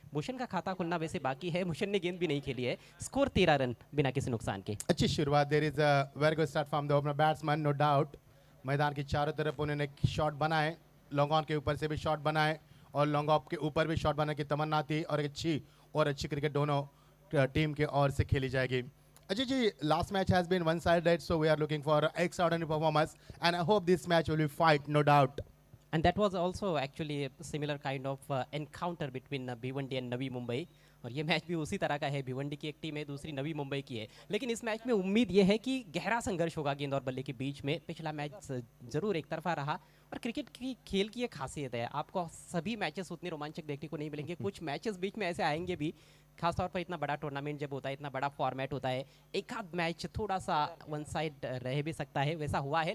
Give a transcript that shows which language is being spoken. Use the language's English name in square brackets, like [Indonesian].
[Hindi] भूषण का खाता खुलना वैसे बाकी है, भूषण ने गेंद भी नहीं खेली है। स्कोर 13 रन बिना किसी नुकसान के। अच्छी शुरुआत, [English] There is a very good start from the opener batsman, no doubt. [Hindi] मैदान की चारों तरफ उन्होंने शॉट बनाए, लॉन्ग ऑन के ऊपर से भी शॉट बनाए और लॉन्ग ऑफ के ऊपर भी शॉट बनाने की तमन्ना थी, और एक अच्छी क्रिकेट दोनों टीम के ओर से खेली जाएगी। [English] Ajay ji, last match has been one-sided, so we are looking for extraordinary performance, and I hope this match will be fight, no doubt. And that was also actually a similar kind of encounter between Bhiwandi and Navi Mumbai. [Hindi] और ये match भी उसी तरह का है, भिवंडी की एक team है, दूसरी नवी मुंबई की है। लेकिन इस मैच में उम्मीद ये है कि गहरा संघर्ष होगा गेंद और बल्ले के बीच में। पिछला मैच जरूर एक तरफा रहा, और क्रिकेट की खेल की एक खासियत है, आपको सभी मैचेस उतने रोमांचक देखने को नहीं मिलेंगे। कुछ मैचेस बीच में ऐसे आएंगे भी, खासतौर पर इतना बड़ा टूर्नामेंट जब होता है, इतना बड़ा फॉर्मेट होता है, एक आध मैच थोड़ा सा वन साइड रह भी सकता है, वैसा हुआ है।